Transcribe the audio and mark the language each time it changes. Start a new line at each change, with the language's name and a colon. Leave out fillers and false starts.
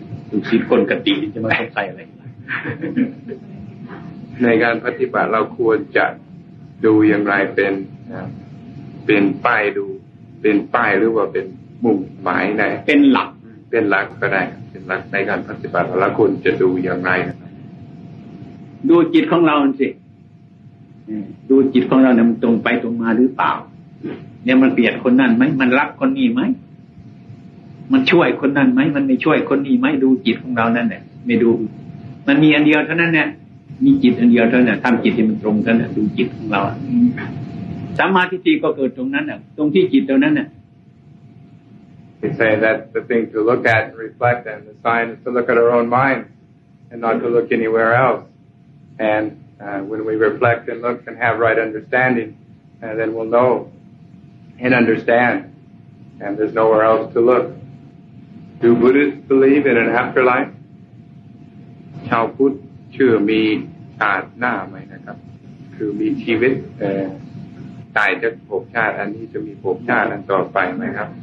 Thai: ทุกสิ่งคนกติจะมาสงสัยอะไรในการปฏิบัติเราควรจะดูอย่างไรเป็นป้ายดูเป็นป้ายหรือว่าเป็นมุ่งหมายไหนเป็นหลักก็ได้เป็นหลักในการปฏิบัติเราควรจะดูอย่างไรดูจิตของเราสิดูจิตของเราเนี่ยมันตรงไปตรงมาหรือเปล่าเนี่ยมันเกลียดคนนั้นไหมมันรักคนนี้ไหม มันช่วยคนนั้นไหมมันไม่ช่วยคนนี้ไหมดูจิตของเรานั่นแหละไม่ดูมันมีอันเดียวเท่านั้นเนี่ยมีจิตอันเดียวเท่านั้นทำจิตให้มันตรงเท่านั้นดูจิตของเราสัมมาทิฏฐิก็เกิดตรงนั้นน่ะตรงที่จิตตรงนั้นน่ะ
English: He say that the thing to look at and reflect, and the sign is to look at our own mind and not to look anywhere else. And when we reflect and look and have right understanding, then we'll know and understand. And there's nowhere else to look. Do Buddhists believe in an afterlife?
Thai: ชาวพุทธเชื่อมีชาติหน้าไหมนะครับคือมีชีวิตตายจากภพชาติอันนี้จะมีภพชาติอันต่อไปไหมครับ